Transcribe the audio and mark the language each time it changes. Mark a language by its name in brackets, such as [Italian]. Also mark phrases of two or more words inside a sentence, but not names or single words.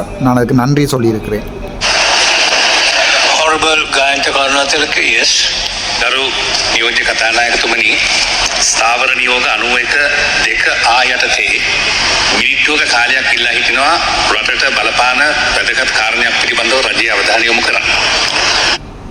[Tamil] நான் அதுக்கு நன்றி சொல்லியிருக்கிறேன். [English] Honorable Gayantha Karunatilaka, yes. [Sinhala] ගරු නියෝජ්‍ය කතානායකතුමනි, ස්ථාවර නියෝග 91 ආ යටතේ මිනිත්තුවක කාලයක් ඉල්ලා හිටිනවා රටට බලපාන වැදගත් කාරණයක් පිළිබඳව රජයේ අවධානය යොමු කරන්න.